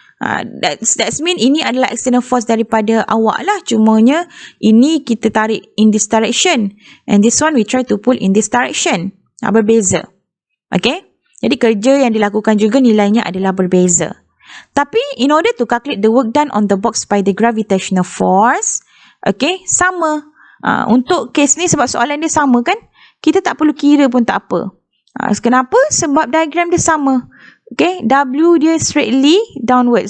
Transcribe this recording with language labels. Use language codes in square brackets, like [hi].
[en] That's mean [ms] ini adalah external force daripada awak lah. Cumanya, ini kita tarik [en] in this direction. And this one, we try to pull in this direction. [ms] Berbeza. Okay? Jadi, kerja yang dilakukan juga nilainya adalah berbeza. [en] Tapi, in order to calculate the work done on the box by the gravitational force, okay, sama. [ms] Untuk case ni sebab soalan dia sama kan, kita tak perlu kira pun tak apa. Kenapa? Sebab diagram dia sama. Okay, W dia [en] straightly downward.